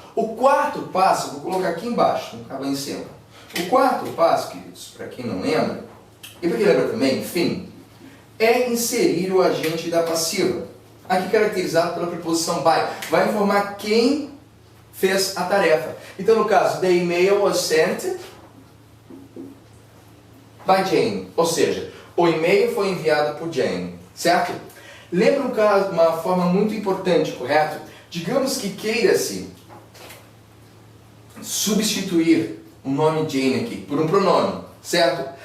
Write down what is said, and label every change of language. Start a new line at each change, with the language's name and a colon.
Portuguese: O quarto passo, vou colocar aqui embaixo, não cabe lá em cima. O quarto passo, queridos, para quem não lembra, e para quem lembra também, enfim, é inserir o agente da passiva. aqui caracterizado pela preposição by. Vai informar quem fez a tarefa. Então, no caso,
English: the email was sent by Jane.
Portuguese: Ou seja, o e-mail foi enviado por Jane. Certo? Lembra um caso, uma forma muito importante, correto? Digamos que queira-se substituir o nome Jane aqui por um pronome, certo?